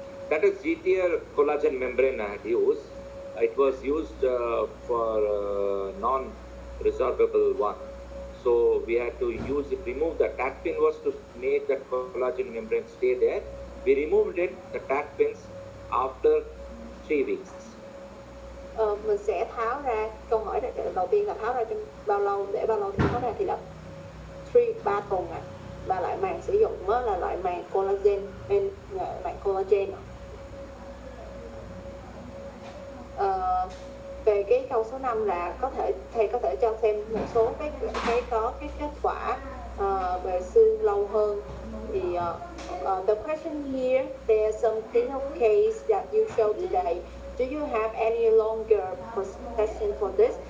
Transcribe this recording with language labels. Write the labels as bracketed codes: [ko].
[en] That is GTR collagen membrane I had used. It was used for non-resorbable one. So we had to remove the tack pin was to make that collagen membrane stay there. We removed it, the tack pins, after 3 weeks. [vi] Mình sẽ tháo ra, câu hỏi đầu tiên là tháo ra trong bao lâu, để bao lâu thì tháo ra thì là 3 tuần Và loại màng sử dụng đó là loại màng collagen, màng collagen. Về cái câu số 5 là thầy có thể cho xem một số cái kết quả về xương lâu hơn. [en] Thì the question here, there are some clinical case that you show today. Do you have any longer protection for this?